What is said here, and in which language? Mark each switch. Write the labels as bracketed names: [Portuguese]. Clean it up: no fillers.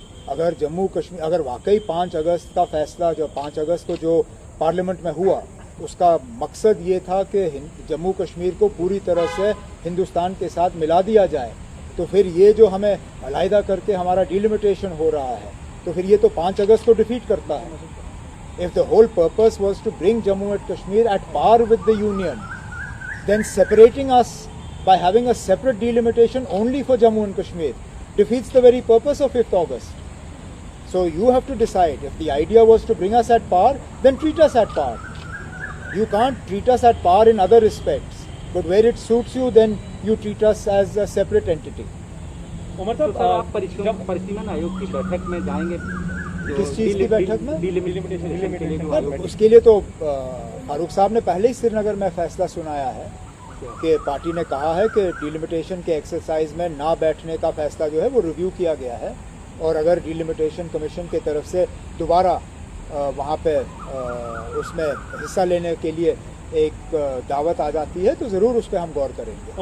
[Hindi] अगर जम्मू कश्मीर, अगर वाकई 5 अगस्त का फैसला, जो 5 अगस्त को जो पार्लियामेंट में हुआ, उसका मकसद ये था कि जम्मू कश्मीर को पूरी तरह से हिंदुस्तान के साथ मिला दिया जाए, तो फिर ये जो हमें अलहदा करके हमारा डिलिमिटेशन हो रहा है, तो फिर ये तो 5 अगस्त को डिफीट करता है। [English] If the whole purpose was to bring Jammu and Kashmir at par with the Union, then separating us by having a separate delimitation only for Jammu and Kashmir defeats the very purpose of 5th August. So you have to decide. If the idea was to bring us at par, then treat us at par. You can't treat us at par in other respects, but where it suits you, then you treat us as a separate entity. [Hindi] Umar साहब, आप परिसीमन आयोग की बैठक में जाएंगे? किस चीज़ की बैठक में? डिलिमिटेशन। उसके लिए तो फारूक साहब ने पहले ही श्रीनगर में फैसला सुनाया है कि पार्टी ने कहा है कि डिलिमिटेशन के एक्सरसाइज में ना बैठने का फैसला जो है वो रिव्यू किया गया है, और अगर डिलिमिटेशन कमीशन की तरफ से दोबारा वहाँ पे उसमें हिस्सा लेने के लिए एक दावत आ जाती है तो ज़रूर उस पर हम गौर करेंगे।